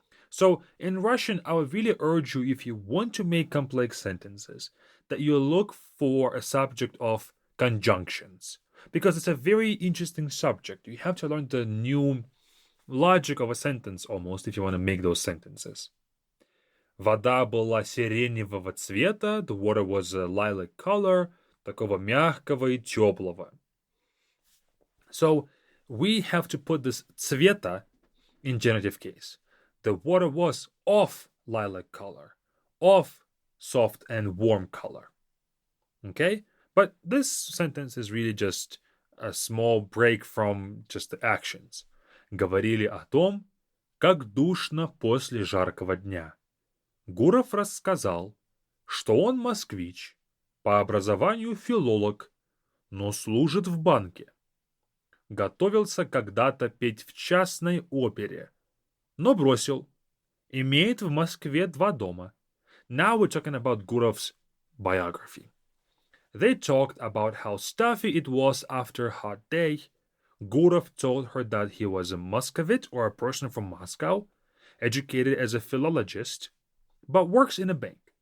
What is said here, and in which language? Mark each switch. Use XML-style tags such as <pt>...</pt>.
<en>So, in Russian, I would really urge you, if you want to make complex sentences, that you look for a subject of conjunctions, because it's a very interesting subject. You have to learn the new logic of a sentence almost if you want to make those sentences.</en> <ru>Вода была сиреневого цвета,</ru> <en>the water was a lilac color,</en> <ru>такого мягкого и теплого.</ru> <en>So, we have to put this цвета in genitive case. The water was of lilac color, of soft and warm color. Okay? But this sentence is really just a small break from just the actions.</en> <ru>Говорили о том, как душно после жаркого дня. Гуров рассказал, что он москвич, по образованию филолог, но служит в банке. Готовился когда-то петь в частной опере, но бросил. Имеет в Москве 2 дома.</ru> <en>Now we're talking about Gurov's biography. They talked about how stuffy it was after a hot day. Gurov told her that he was a Muscovite, or a person from Moscow, educated as a philologist, but works in a bank.</en>